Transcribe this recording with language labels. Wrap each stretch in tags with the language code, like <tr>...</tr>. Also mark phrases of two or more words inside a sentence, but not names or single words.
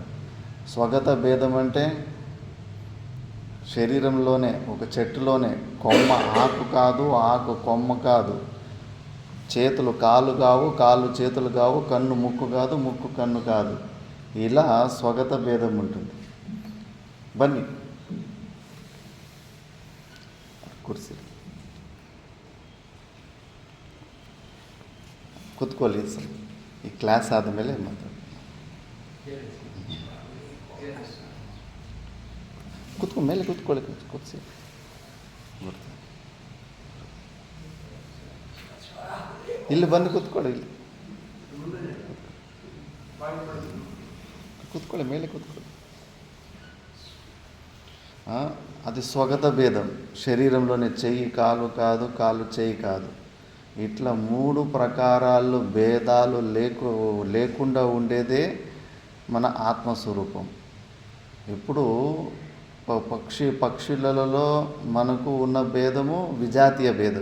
<te>స్వగత భేదం అంటే శరీరంలోనే, ఒక చెట్టులోనే కొమ్మ ఆకు కాదు, ఆకు కొమ్మ కాదు, చేతులు కాళ్ళు కావు, కాళ్ళు చేతులు కావు, కన్ను ముక్కు కాదు, ముక్కు కన్ను కాదు. ఇలా స్వగత భేదం ఉంటుంది. బన్నీ కుర్చీ</te> <kn>ಕೂತ್ಕೊಳ್ಳಿ ಸರ್. ಈ ಕ್ಲಾಸ್ ಆದಮೇಲೆ ಮಾತಾಡಿ. ಮೇಲೆ ಕೂತ್ಕೊಳ್ಳಿ, ಕೂತ್ಸಿ. ಇಲ್ಲಿ ಬಂದು ಕೂತ್ಕೊಳ್ಳಿ, ಇಲ್ಲಿ ಕೂತ್ಕೊಳ್ಳಿ, ಮೇಲೆ ಕೂತ್ಕೊಳ್ಳಿ.</kn> <te>అది స్వగత భేదం. శరీరంలోనే చెయ్యి కాలు కాదు, కాలు చెయ్యి కాదు. ఇట్లా 3 ప్రకారాలు భేదాలు లేకుండా ఉండేదే మన ఆత్మస్వరూపం. ఇప్పుడు పక్షులలో మనకు ఉన్న భేదము విజాతీయ భేదం.</te>